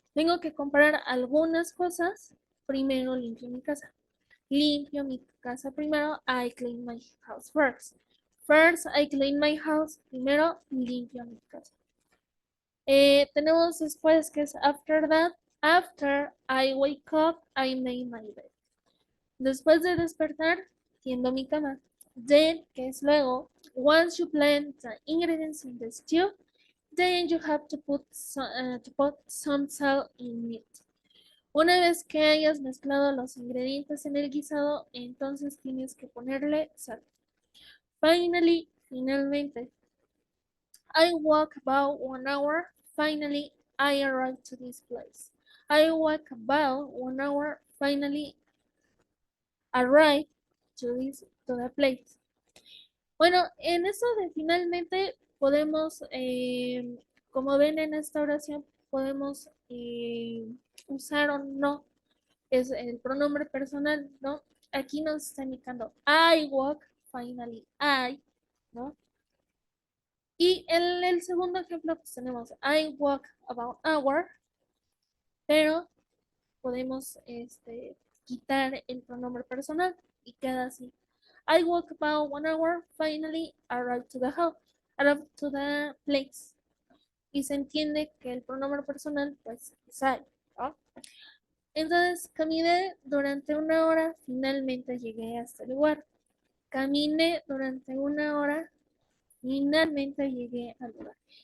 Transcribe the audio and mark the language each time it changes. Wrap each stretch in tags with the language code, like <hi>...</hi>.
<es>Tengo que comprar algunas cosas. Primero limpio mi casa. Limpio mi casa primero.</es> <en>I clean my house first. First, I clean my house.</en> <es>Primero limpio mi casa. Tenemos después que es after that.</es> <en>After I wake up, I make my bed.</en> <es>Después de despertar, tiendo mi cama.</es> <en>Then,</en> <es>que es luego,</es> <en>once you blend the ingredients in the stew, then you have to put some salt in it.</en> <es>Una vez que hayas mezclado los ingredientes en el guisado, entonces tienes que ponerle sal.</es> <en>Finalmente, I walk about 1 hour. Finally, I arrived to this place. I walk about 1 hour. Finally, arrive to the place.</en> <es>Bueno, en eso de finalmente podemos, como ven en esta oración, podemos usar o no es el pronombre personal, ¿no? Aquí nos está indicando</es> <en>I walk, finally I,</en> <es>¿no? Y en el segundo ejemplo, pues tenemos</es> <en>I walk about hour,</en> <es>pero podemos quitar el pronombre personal y queda así.</es> <en>I walk about 1 hour, finally arrived to the house, arrived to the place.</en> <es>Y se entiende que el pronombre personal, pues, es I, ¿no? Entonces, caminé durante 1 hora, finalmente llegué a este lugar. Caminé durante 1 hora, finalmente llegué al lugar.</es>